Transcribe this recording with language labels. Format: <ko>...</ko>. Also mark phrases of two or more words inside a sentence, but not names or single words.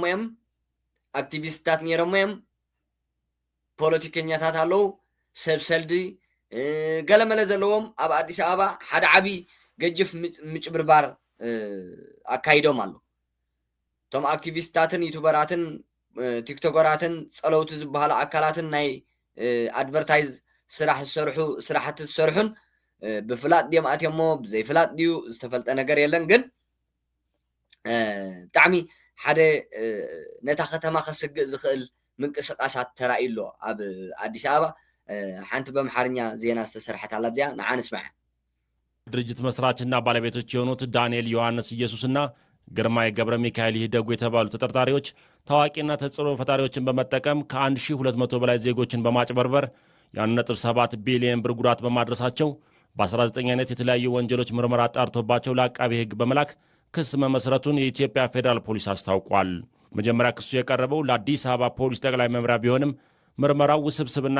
<ti>እዮም፣ አክቲቪስታት ነይሮም እዮም፣ ፖለቲከኛታት ኣለዉ፣ ሰብ ሰልዲ ገለመለ ዘለዎም ኣብ አዲስ አበባ ሓደ ዓብይ ገጅፍ ምጭብርባር አካሂዶም ኣሎ። ቶም አክቲቪስታትን ዩቱበራትን ቲክቶከራትን ጸለውቲ ዝበሃሉ አካላትን ናይ አድቨርታይዝ ስራሕ ዝሰርሑ ስራሕቲ ዝሰርሑን ብፍላጥ ድዮም ኣትዮሞ ብዘይፍላጥ ድዩ ዝተፈልጠ ነገር የለን። ግን ብጣዕሚ ሓደ ነታ ከተማ ከስግእ ዝኽእል ምንቅስቃሳት ተራእዩሎ ኣብ አዲስ አበባ። ሓንቲ በአምሓርኛ ዜና ዝተሰርሐት ኣላ ብዚኣ ንዓ ንስማዕ።</ti> <am>ድርጅት መስራችና ባለቤቶች የሆኑት ዳንኤል ዮሐንስ ኢየሱስና ግርማይ ገብረ ሚካኤል ይደጉ የተባሉ ተጠርጣሪዎች ታዋቂና ተጽዕኖ ፈጣሪዎችን በመጠቀም ከ1200 በላይ ዜጎችን በማጭበርበር የ1.7 ቢሊዮን ብር ጉዳት በማድረሳቸው በ19 አይነት የተለያዩ ወንጀሎች ምርመራ አጣርቶባቸው ለአቃቤ ሕግ በመላክ ክስ መመስረቱን የኢትዮጵያ ፌዴራል ፖሊስ አስታውቋል። መጀመሪያ ክሱ የቀረበው ለአዲስ አበባ ፖሊስ ጠቅላይ መምሪያ ቢሆንም ምርመራው ውስብስብና</am>